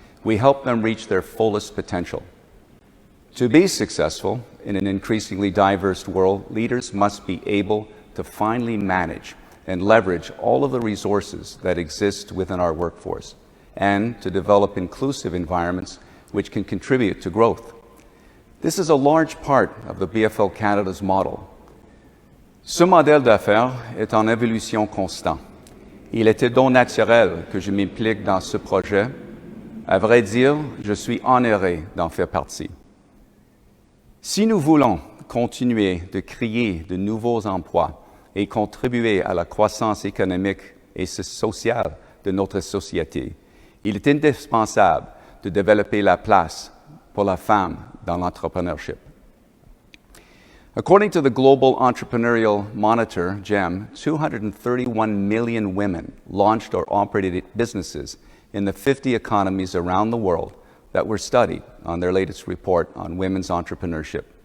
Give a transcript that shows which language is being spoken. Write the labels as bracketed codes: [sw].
[en] we help them reach their fullest potential. To be successful in an increasingly diverse world, leaders must be able to finally manage and leverage all of the resources that exist within our workforce, and to develop inclusive environments which can contribute to growth. This is a large part of the BFL Canada's model. [fr] Ce modèle d'affaires est en évolution constante. Il était donc naturel que je m'implique dans ce projet. À vrai dire, je suis honoré d'en faire partie. Si nous voulons continuer de créer de nouveaux emplois et contribuer à la croissance économique et sociale de notre société, il est indispensable de développer la place pour la femme dans l'entrepreneurship. [en] According to the Global Entrepreneurial Monitor, GEM, 231 million women launched or operated businesses in the 50 economies around the world that were studied on their latest report on women's entrepreneurship.